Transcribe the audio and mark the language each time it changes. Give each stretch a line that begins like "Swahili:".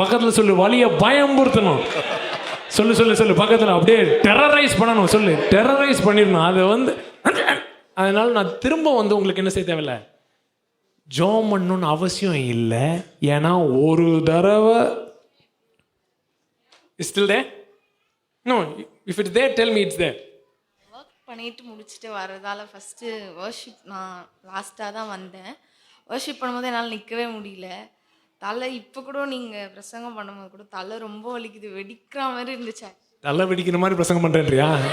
Tamil: பக்கத்தில் சொல்லு, வலியை பயம்படுத்தணும். சொல்லு பக்கத்தில் அப்படியே டெரரைஸ் பண்ணணும். சொல்லு, டெரரைஸ் பண்ணிடணும். அதை வந்து அதனால நான் திரும்ப வந்து உங்களுக்கு என்ன செய்ய தேவையில்லை, ஜோம் பண்ணணும்னு அவசியம் இல்லை. ஏன்னா ஒரு தடவை
English: still there? No, if it's there, tell me it's there.
Tamil: Work பண்ணிட்டு முடிச்சுட்டு வரதால ஃபஸ்ட்டு வர்ஷிப் நான் லாஸ்ட்டாக தான் வந்தேன். வர்ஷிப் பண்ணும்போது என்னால் நிற்கவே முடியல. தலை இப்போ கூட நீங்கள் பிரசங்கம் பண்ணும்போது கூட தலை ரொம்ப வலிக்குது, வெடிக்கிற மாதிரி இருந்துச்சு. தலை வெடிக்கிற மாதிரி பிரசங்கம் பண்ணுறேன்றியா?